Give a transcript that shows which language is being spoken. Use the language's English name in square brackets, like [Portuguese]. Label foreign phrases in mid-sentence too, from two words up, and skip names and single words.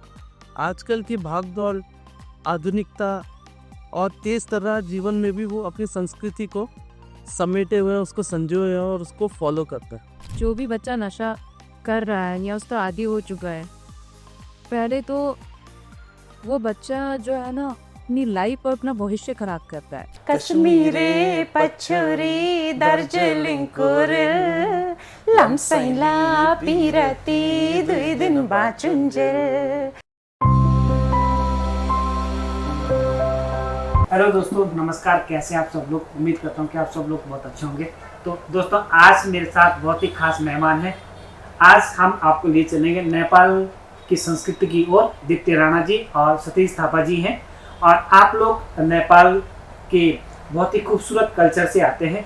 [Hindi] आजकल की भागदौड़, आधुनिकता और तेज़ तर्रार जीवन में भी वो अपनी संस्कृति को समेटे हुए हैं, उसको संजोए हुए हैं और उसको फॉलो करते हैं। जो भी बच्चा नशा कर रहा है या उसका आदी हो चुका है, पहले तो वो बच्चा जो है ना अपनी लाइफ और अपना भविष्य खराब करता है। [Nepali] कश्मीरे पछोरी दार्जिलिङ कोरेल लम्सैला पिरती 2 दिन बाँचुन्जेल। [Hindi] हेलो दोस्तों, नमस्कार। कैसे आप सब लोग? उम्मीद करता हूँ कि आप सब लोग बहुत अच्छे होंगे। तो दोस्तों, आज मेरे साथ बहुत ही खास मेहमान हैं। आज हम आपको ले चलेंगे नेपाल की संस्कृति की ओर। दीप्ति राणा जी और सतीश थापा जी हैं और आप लोग नेपाल के बहुत ही खूबसूरत कल्चर से आते हैं।